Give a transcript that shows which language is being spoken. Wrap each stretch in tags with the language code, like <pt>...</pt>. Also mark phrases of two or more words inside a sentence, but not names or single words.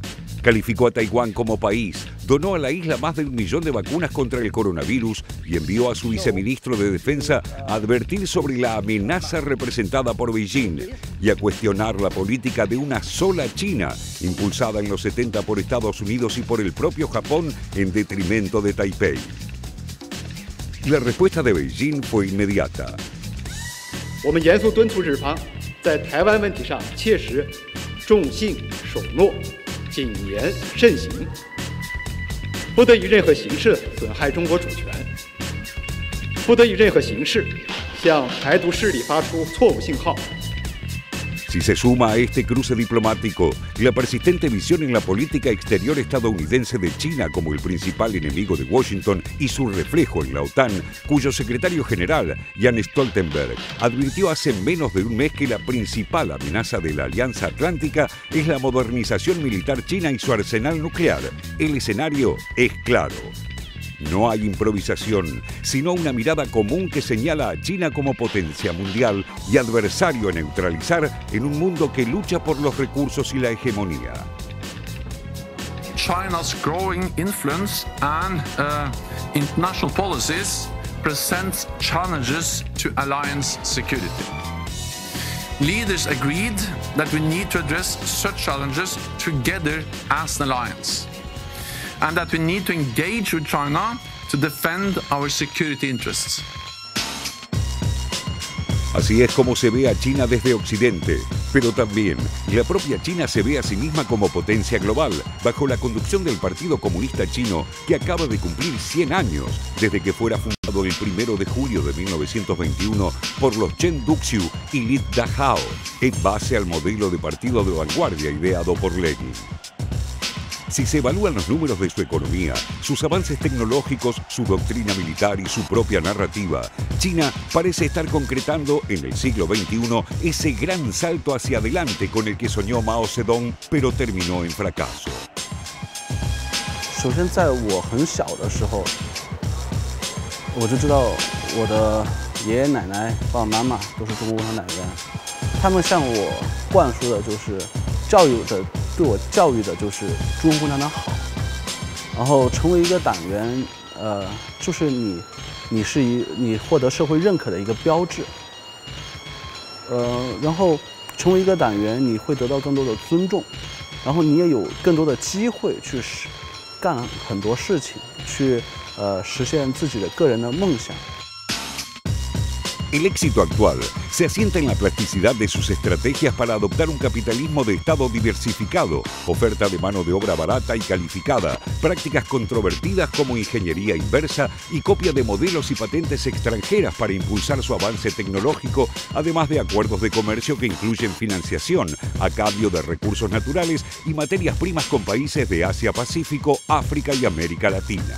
<es>Calificó a Taiwán como país, donó a la isla más de 1 millón de vacunas contra el coronavirus y envió a su viceministro de Defensa a advertir sobre la amenaza representada por Beijing y a cuestionar la política de una sola China, impulsada en los 70 por Estados Unidos y por el propio Japón en detrimento de Taipei. La respuesta de Beijing fue inmediata.</es> <zh>我们严肃敦促日方在台湾问题上切实重信守诺，谨言慎行，不得以任何形式损害中国主权，不得以任何形式向台独势力发出错误信号。</zh> <es>Si se suma a este cruce diplomático la persistente visión en la política exterior estadounidense de China como el principal enemigo de Washington y su reflejo en la OTAN, cuyo secretario general, Jens Stoltenberg, advirtió hace menos de un mes que la principal amenaza de la Alianza Atlántica es la modernización militar china y su arsenal nuclear, el escenario es claro. No hay improvisación, sino una mirada común que señala a China como potencia mundial y adversario a neutralizar en un mundo que lucha por los recursos y la hegemonía.</es> <en>China's growing influence and international policies presents challenges to alliance security. Leaders agreed that we need to address such challenges together as an alliance, and that we need to engage with China to defend our security interests.</en> <es>Así es como se ve a China desde Occidente, pero también la propia China se ve a sí misma como potencia global, bajo la conducción del Partido Comunista Chino, que acaba de cumplir 100 años desde que fuera fundado el 1 de julio de 1921 por los Chen Duxiu y Li Dahao, en base al modelo de partido de vanguardia ideado por Lenin. Si se evalúan los números de su economía, sus avances tecnológicos, su doctrina militar y su propia narrativa, China parece estar concretando en el siglo XXI ese gran salto hacia adelante con el que soñó Mao Zedong, pero terminó en fracaso.</es> <zh>首先，在我很小的时候，我就知道我的爷爷奶奶、爸爸妈妈都是中国共产党员，他们向我灌输的就是对我教育的就是中国共产党好，然后成为一个党员，就是你获得社会认可的一个标志，然后成为一个党员，你会得到更多的尊重，然后你也有更多的机会去干很多事情，去实现自己的个人的梦想。</zh> <es>El éxito actual se asienta en la plasticidad de sus estrategias para adoptar un capitalismo de Estado diversificado, oferta de mano de obra barata y calificada, prácticas controvertidas como ingeniería inversa y copia de modelos y patentes extranjeras para impulsar su avance tecnológico, además de acuerdos de comercio que incluyen financiación a cambio de recursos naturales y materias primas con países de Asia-Pacífico, África y América Latina.</es>